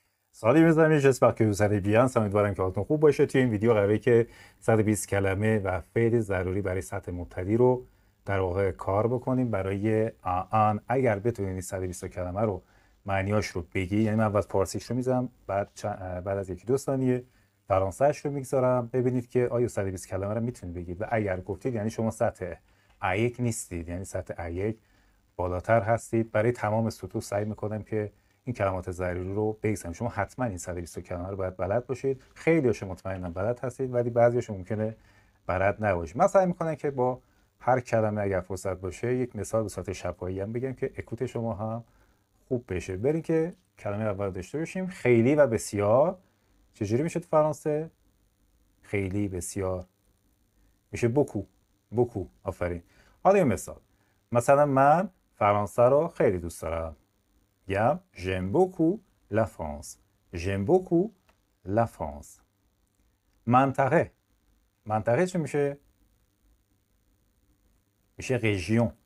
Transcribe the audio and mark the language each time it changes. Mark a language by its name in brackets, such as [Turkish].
[French] سالی mes amis, j'espère que vous allez bien. [Persian] امیدوارم که حالتون خوب باشه. توی این ویدیو قراره که 120 کلمه و فعل ضروری برای سطح مبتدی رو در واقع کار بکنیم برای آن. اگر بتونید 120 کلمه رو معنیاش رو بگی، یعنی من اول فارسیش رو میذارم، بعد از یکی دو ثانیه فرانسه‌اش رو میگذارم، ببینید که آیا 120 کلمه رو میتونید بگید و اگر گفتید یعنی شما سطح A1 نیستید، یعنی سطح A1 بالاتر هستید. برای تمام سطوح سعی میکنم که این کلمات ضروری رو بگذارم. شما حتما این 120 کلمه رو باید بلد باشید. خیلی‌هاش مطمئنم بلد هستید ولی بعضی‌هاش ممکنه بلد نباشید. من سعی میکنم که با هر کلمه اگر فرصت باشه یک مثال به صورت شفاهی هم بگم که اکوت شما هم خوب بشه. بریم که کلمه اول داشته باشیم. خیلی و بسیار چجوری میشه تو فرانسه؟ خیلی بسیار میشه بوکو. بوکو. آفرین. حالا یه مثلا من فرانسه رو خیلی دوست دارم. میگم [French] j'aime beaucoup la France. j'aime beaucoup la France. [Persian] منطقه چی میشه؟ میشه région.